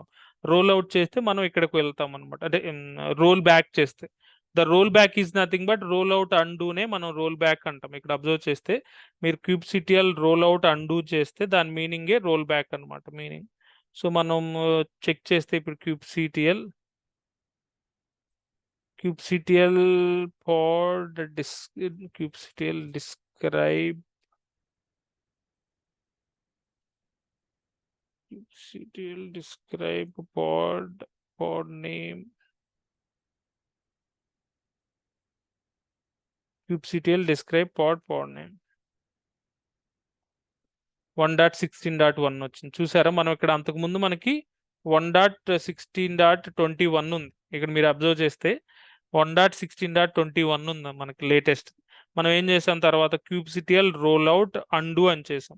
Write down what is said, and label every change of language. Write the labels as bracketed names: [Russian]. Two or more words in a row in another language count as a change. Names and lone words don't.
[English] roll out [Telugu] చేస్తే మనం ఇక్కడికి వెళ్తాం అనమాట. అంటే [English] roll back [Telugu] చేస్తే [English] the roll back is nothing but roll out undo [Telugu] మనం [English] roll back [Telugu] అంటాం. ఇక్కడ అబ్జర్వ్ చేస్తే మీరు [English] kubectl roll out undo [Telugu] చేస్తే దాని మీనింగే [English] roll back [Telugu] అనమాట, మీనింగ్. సో మనం చెక్ చేస్తే ఇప్పుడు [English] kubectl pod kubectl describe pod name, [Telugu] kubectl describe pod name 1.16.1 వచ్చింది. చూసారా, మనం ఇక్కడ అంతకుముందు మనకి 1.16.21 ఉంది. ఇక్కడ మీరు అబ్జర్వ్ చేస్తే 1.16.21 ఉంది మనకి లేటెస్ట్. మనం ఏం చేసాం తర్వాత [English] kubectl roll out undo [Telugu] అని చేసాం.